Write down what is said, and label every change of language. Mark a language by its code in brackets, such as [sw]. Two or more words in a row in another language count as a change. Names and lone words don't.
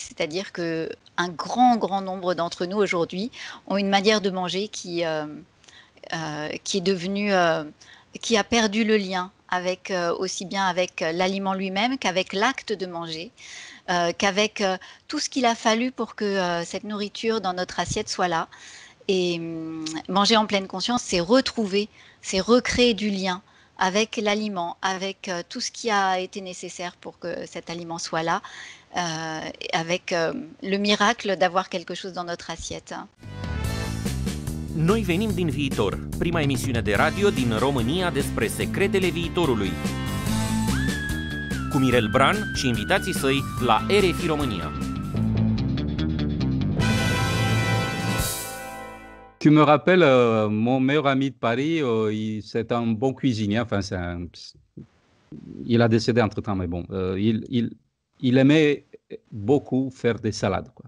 [fr] C'est-à-dire que un grand nombre d'entre nous aujourd'hui ont une manière de manger qui est devenue, qui a perdu le lien avec aussi bien avec l'aliment lui-même qu'avec l'acte de manger, qu'avec tout ce qu'il a fallu pour que cette nourriture dans notre assiette soit là. Et manger en pleine conscience, c'est retrouver, c'est recréer du lien avec l'aliment, avec tout ce qui a été nécessaire pour que cet aliment soit là, avec le miracle d'avoir quelque chose dans notre assiette. [ro] Noi venim din viitor, prima emisiune de radio din România despre secretele viitorului. Cu Mirel Bran și invitații săi la RFI România. [fr] Tu me rappelles, mon meilleur ami de Paris, c'est un bon cuisinier. Enfin, il a décédé entre-temps, mais bon, il aimait beaucoup faire des salades, quoi.